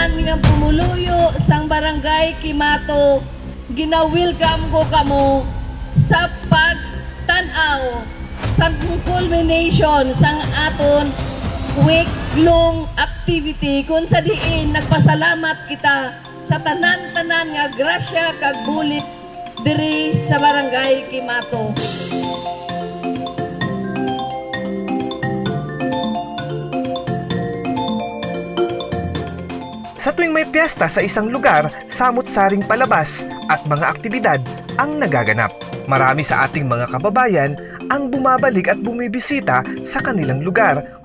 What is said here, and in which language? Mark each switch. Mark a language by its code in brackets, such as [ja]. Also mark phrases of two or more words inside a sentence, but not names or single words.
[hil] ng pumuluyo sang barangay Kimato, ginawilkam ko kamo sa pagtanaw sa culmination sang aton [en] week-long activity [hil] kung sa diin nagpasalamat kita sa tanan-tanan nga grasya kag bulit diri sa barangay Kimato. [tl] Sa tuwing may piyesta sa isang lugar, samot-saring palabas at mga aktibidad ang nagaganap. Marami sa ating mga kababayan ang bumabalik at bumibisita sa kanilang lugar.